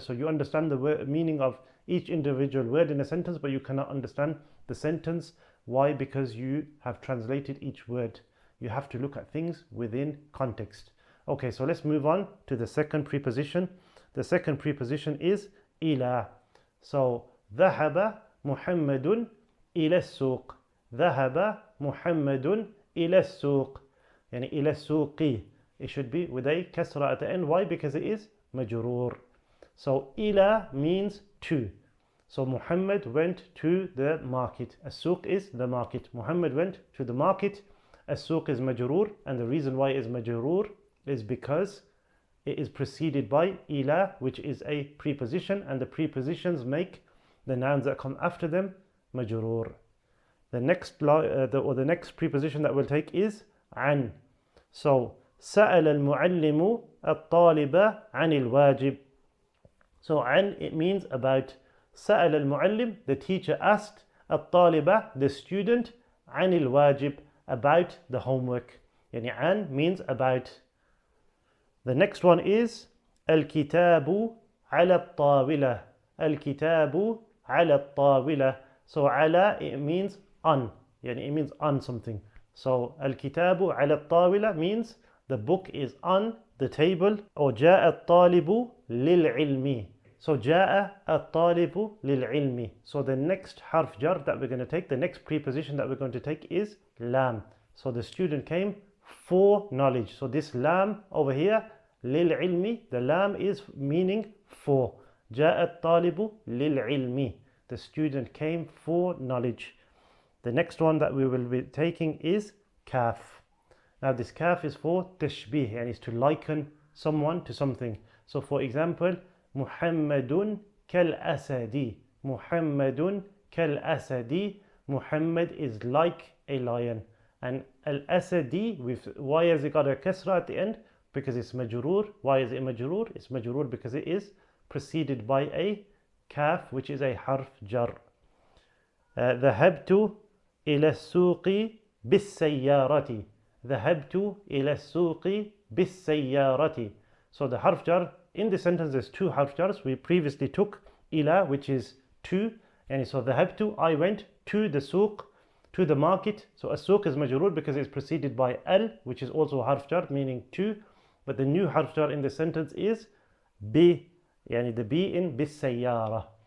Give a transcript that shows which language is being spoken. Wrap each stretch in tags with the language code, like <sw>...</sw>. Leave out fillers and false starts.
<en>So you understand the meaning of each individual word in a sentence, but you cannot understand the sentence. Why? Because you have translated each word. You have to look at things within context. Okay, so let's move on to the second preposition. The second preposition is ila.</en> <ar>So ذهب محمد إلى السوق. ذهب محمد إلى السوق. يعني إلى السوق.</ar> <en>It should be with a kasra at the end. Why? Because it is majroor. So ila means to. So Muhammad went to the market. As-suq is the market. Muhammad went to the market. As-suq is majroor, and the reason why it is majroor is because it is preceded by ila, which is a preposition, and the prepositions make the nouns that come after them majroor. The next preposition that we'll take is an.</en> <ar>So سأل المعلم الطالب عن الواجب.</ar> <en>So عن, it means about.</en> <ar>سأل المعلم,</ar> <en>the teacher asked</en> <ar>الطالب,</ar> <en>the student,</en> <ar>عن الواجب,</ar> <en>about the homework. يعني عن means about. The next one is</en> <ar>الكتاب على الطاولة. الكتاب على الطاولة.</ar> <en>So على, it means on. يعني it means on something. So</en> <ar>الكتاب على الطاولة</ar> <en>means the book is on the table.</en> <ar>Or جاء الطالب للعلم. So جاء الطالب للعلم.</ar> <en>So the next harf jar that we're going to take, the next preposition that we're going to take is lam. So the student came for knowledge. So this lam over here, للعلم, the lam is meaning for.</en> <ar>جاء الطالب للعلم.</ar> <en>The student came for knowledge. The next one that we will be taking is kaf. Now this kaf is for tashbih, and is to liken someone to something.</en> <ar>So for example, Muhammadun kal-asadi.</ar> <en>Muhammadun kal-asadi. Muhammad is like a lion. And al-asadi, why has it got a kasra at the end? Because it's majroor. Why is it majroor? It's majroor because it is preceded by a kaf, which is a harf jar.</en> <ar>ذهبت إلى السوق بالسيارة. ذهبت إلى السوق بالسيارة.</ar> <en>So the harf jar in the sentence, there's two harf jars. We previously took ila, which is to, and so ذهبت, I went to the souq, to the market. So a souq is majroor because it's preceded by al, which is also harf jar meaning to, but the new harf jar in the sentence is bi, yani the bi in بالسيارة.</en>